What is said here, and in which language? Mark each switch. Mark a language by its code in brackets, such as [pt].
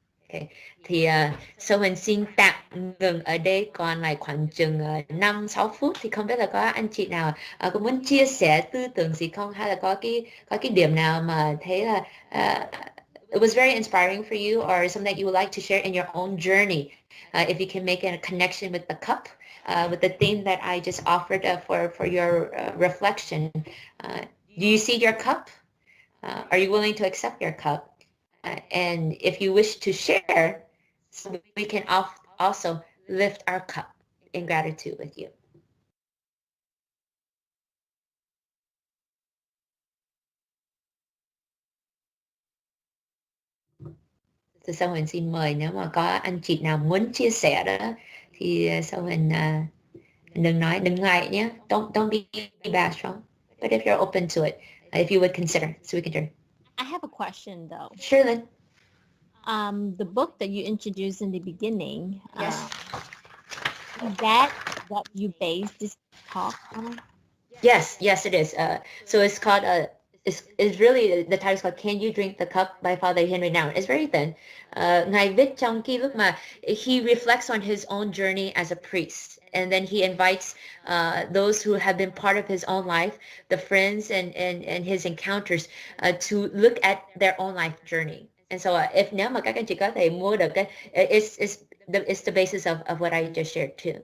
[en] Okay. [vi] Thì sau mình xin tạm ngừng ở đây, còn lại khoảng chừng 5-6 phút, thì không biết là có anh chị nào có muốn chia sẻ tư tưởng gì không, hay là có cái điểm nào mà thấy là [en] it was very inspiring for you, or something that you would like to share in your own journey. If you can make a connection with the cup, with the theme that I just offered for your reflection. Do you see your cup? Are you willing to accept your cup? And if you wish to share, so we can also lift our cup in gratitude with you. [vi] Thì sau mình xin mời, nếu mà có anh chị nào muốn chia sẻ đó, thì sau mình đừng ngại nhé. [en] Don't be bashful. But if you're open to it, if you would consider, so we can turn. I have a question though. Sure, Lynn. The book that you introduced in the beginning, Yes. is that what you base this talk on? Yes, it is. So it's called it's really, the title is called Can You Drink the Cup by Father Henry Nouwen. It's very thin. [vi] Ngài viết trong cái lúc mà [en] he reflects on his own journey as a priest, and then he invites those who have been part of his own life, the friends and his encounters, to look at their own life journey. And so if [vi] nếu mà các anh chị có thể mua được cái, [en] it's the basis of what I just shared too.